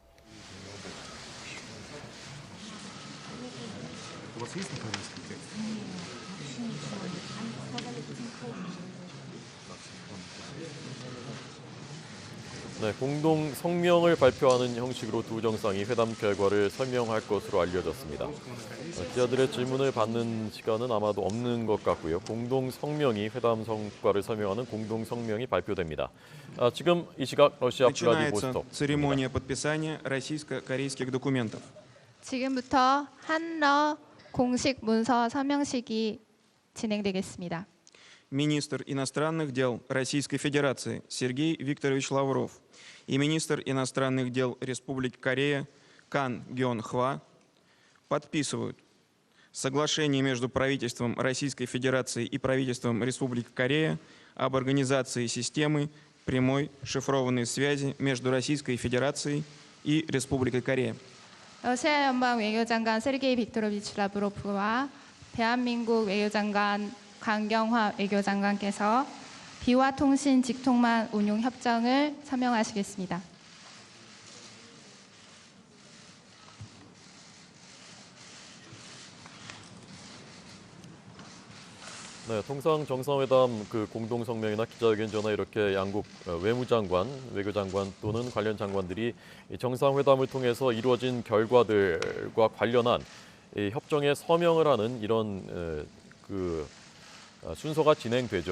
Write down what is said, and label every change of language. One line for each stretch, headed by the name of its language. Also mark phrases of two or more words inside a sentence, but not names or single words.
Korean: 네, 공동 성명을 발표하는 형식으로 두 정상이 회담 결과를 설명할 것으로 알려졌습니다. 기자들의 질문을 받는 시간은 아마도 없는 것 같고요. 공동 성명이 회담 성과를 설명하는 공동 성명이 발표됩니다. 지금 이 시각 러시아 블라디보스톡.
Russian: церемония подписания российско-корейских документов.
Korean: 지금부터 한러 공식 문서 서명식이 진행되겠습니다.
Russian: Министр иностранных дел Российской Федерации Сергей Викторович Лавров и министр иностранных дел Республики Корея Кан Гён Хва подписывают соглашение между правительством Российской Федерации и правительством Республики Корея об организации системы прямой шифрованной связи между Российской Федерацией и Республикой Корея.
Korean: 러시아 연방 외교장관 세르게이 빅토로비치 라브로프와 대한민국 외교장관 강경화 외교장관께서 비화 통신 직통망 운용 협정을 서명하시겠습니다. 네, 통상 정상회담 그 공동 성명이나 기자회견 전에 이렇게 양국 외무장관, 외교장관 또는 관련 장관들이 정상회담을 통해서 이루어진 결과들과 관련한 이 협정에 서명을 하는 이런 그 순서가 진행되죠.